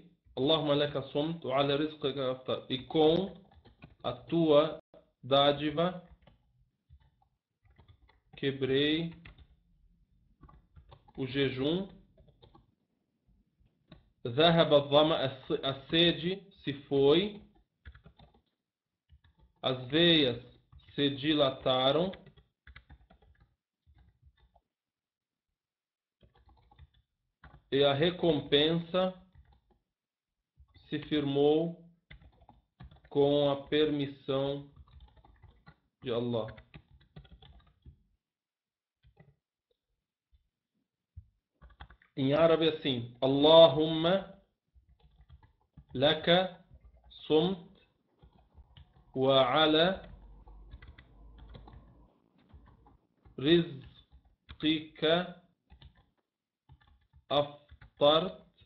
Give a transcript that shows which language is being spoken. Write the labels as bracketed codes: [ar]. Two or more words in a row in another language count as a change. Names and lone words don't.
[ar] اللهم لك صمت وعلى رزقك أفطر. [pt] E com a tua dádiva quebrei o jejum. [ar] ذهب الظمأ, [pt] a sede se foi. As veias se dilataram. E a recompensa se firmou com a permissão de Allah. Em árabe assim: [ar] اللهم لك صمت وعلى رزقك أفطرت.